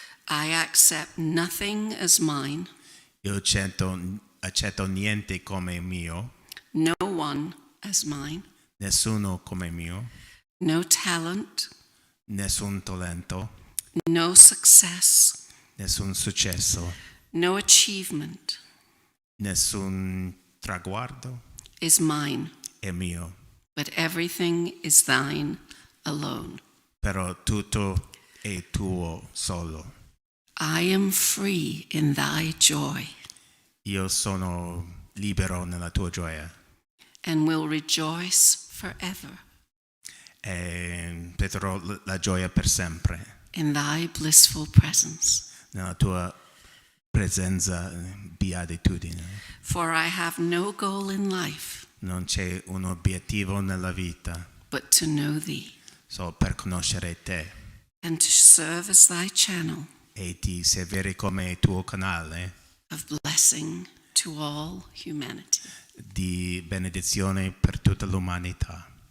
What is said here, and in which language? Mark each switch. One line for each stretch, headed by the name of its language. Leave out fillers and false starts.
English: I accept nothing as mine,
Italian: Io accetto niente come mio,
English: no one as mine,
Italian: nessuno come mio,
English: no talent,
Italian: nessun talento,
English: no success,
Italian: nessun successo,
English: no achievement
Italian: nessun traguardo
English: is mine,
Italian: è mio.
English: but everything is thine alone.
Italian: Però tutto è tuo solo.
English: I am free in thy joy
Italian: Io sono libero nella tua gioia
English: and will rejoice forever
Italian: e vedrò la gioia per sempre
English: in thy blissful presence.
Italian: nella tua presenza, beatitudine.
English: For I have no goal in life
Italian: Non c'è un obiettivo nella vita,
English: but to know thee
Italian: solo per conoscere te
English: and to serve as thy channel
Italian: e ti servire come tuo canale
English: of blessing to all humanity.
Italian: di benedizione per tutta l'umanità.